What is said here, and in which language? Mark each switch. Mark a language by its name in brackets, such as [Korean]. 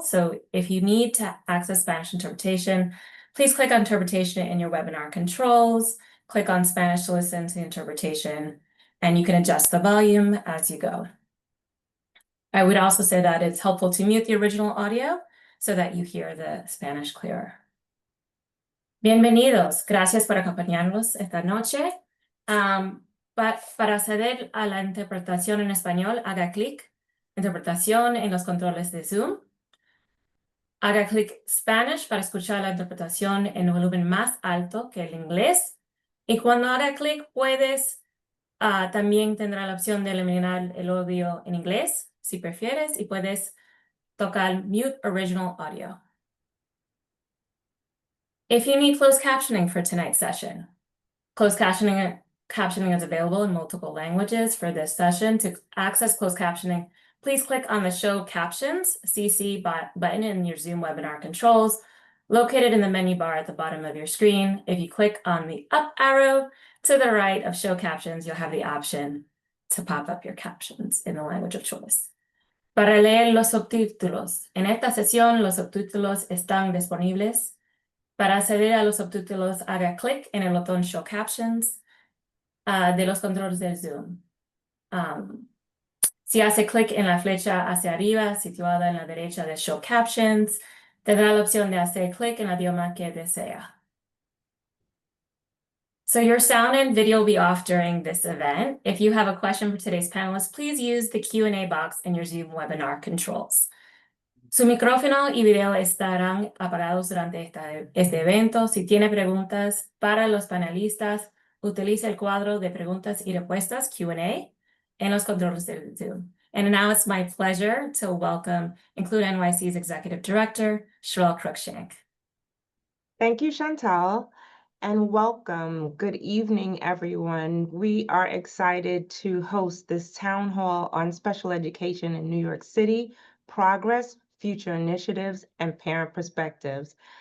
[English] So if you need to access Spanish interpretation, please click on interpretation in your webinar controls, click on Spanish to listen to the interpretation, and you can adjust the volume as you go. I would also say that it's helpful to mute the original audio so that you hear the Spanish clearer. [Spanish] Bienvenidos, gracias por acompañarnos esta noche. Para acceder a la interpretación en español, haga clic Interpretación en los controles de Zoom. Haga clic Spanish para escuchar la interpretación en un volumen más alto que el inglés. Y cuando haga clic, también tendrá la opción de eliminar el audio en inglés, si prefieres, y puedes tocar Mute Original Audio. [English] If you need closed captioning for tonight's session, closed captioning is available in multiple languages for this session. To access closed captioning, please click on the Show Captions CC button in your Zoom webinar controls, located in the menu bar at the bottom of your screen. If you click on the up arrow to the right of Show Captions, you'll have the option to pop up your captions in the language of choice. [Spanish] Para leer los subtítulos. En esta sesión, los subtítulos están disponibles. Para acceder a los subtítulos, haga clic en el botón Show Captions de los controles del Zoom. Si hace clic en la flecha hacia arriba, situada en la derecha de Show Captions, tendrá la opción de hacer clic en el idioma que desea. [English] So your sound and video will be off during this event. If you have a question for today's panelists, please use the Q&A box in your Zoom webinar controls. [Spanish] Su micrófono y video estarán apagados durante este evento. Si tiene preguntas para los panelistas, utilice el cuadro de preguntas y respuestas, Q&A, en los controles del Zoom. [English] And now it's my pleasure to welcome Include NYC's Executive Director, Cheryelle Cruickshank. Thank you, Chantal, and welcome. Good evening, everyone. We are excited to host this town hall on special education in New York City, progress, future initiatives, and parent perspectives.